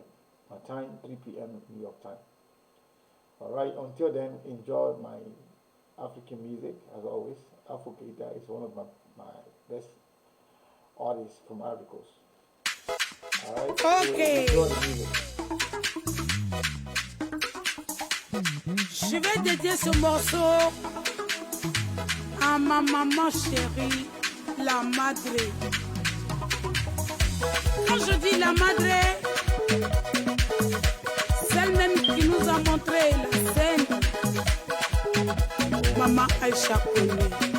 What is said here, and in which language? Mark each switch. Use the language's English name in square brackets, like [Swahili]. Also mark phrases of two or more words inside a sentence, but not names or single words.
[English] My time, 3 p.m. New York time. All right, until then, enjoy my African music, as always. Afro Keita is one of my best artists from Ivory Coast. All right, okay. So enjoy the music. [French] Je vais dédier ce morceau à ma maman chérie, [Spanish] la madre. [French] Quand je dis [Spanish] la madre, [French] celle même qui nous a montré la scène, Maman Aïcha Kenneh.